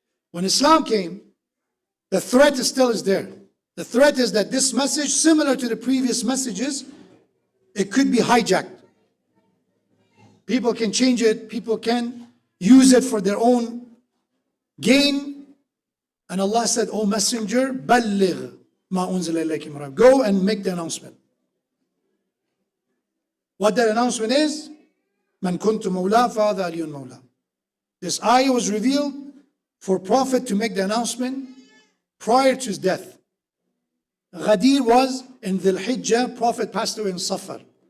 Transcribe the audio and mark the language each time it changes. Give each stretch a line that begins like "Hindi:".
English: When Islam came, the threat still is there. The threat is that this message, similar to the previous messages, it could be hijacked. People can change it, people can use it for their own gain. And Allah said, O Messenger,
Arabic: بَلِّغْ مَا أُنزِلَ إِلَيْكَ مِنْ رَبِّكَ.
English: Go and make the announcement. What that announcement is?
Arabic: مَنْ كُنْتُ مَوْلَى فَهَذَا عَلِيٌّ مَوْلَى.
English: This ayah was revealed for Prophet to make the announcement prior to his death. Ghadir was in Dhul Hijjah, Prophet passed away in Safar.